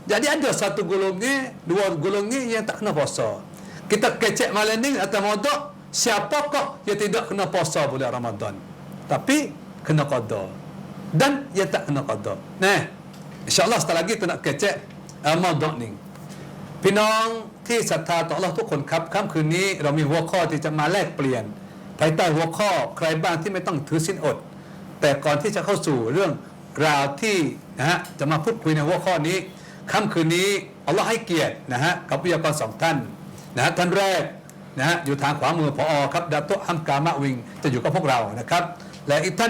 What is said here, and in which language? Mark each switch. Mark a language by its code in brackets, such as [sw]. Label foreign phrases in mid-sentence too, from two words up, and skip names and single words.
[ms] Jadi ada satu golongan, dua golongan yang tak kena puasa. Kita kecek malam ni atas maudhu' siapakah yang tidak kena puasa bulan Ramadan tapi kena qada dan yang tak kena qada. InsyaAllah setelah lagi kita nak kecek maudhu' ni. [th] พี่น้องที่ศรัทธาต่อ Allah ทุกคนครับค่ำคืนนี้เรามีหัวข้อที่จะมาแลกเปลี่ยนภายใต้หัวข้อใครบ้างที่ไม่ต้องถือศีลอดแต่ก่อนที่จะเข้าสู่เรื่องราวที่จะมาพูดคุยในหัวข้อนี้ค่ำคืนนี้อัลลอฮ์ให้เกียรติกับวิทยากร2ท่านท่านแรกอยู่ทางขวามือผอครับดาตุฮัมกามะวิงจะอยู่กับพวกเรานะครับและอีกท่าน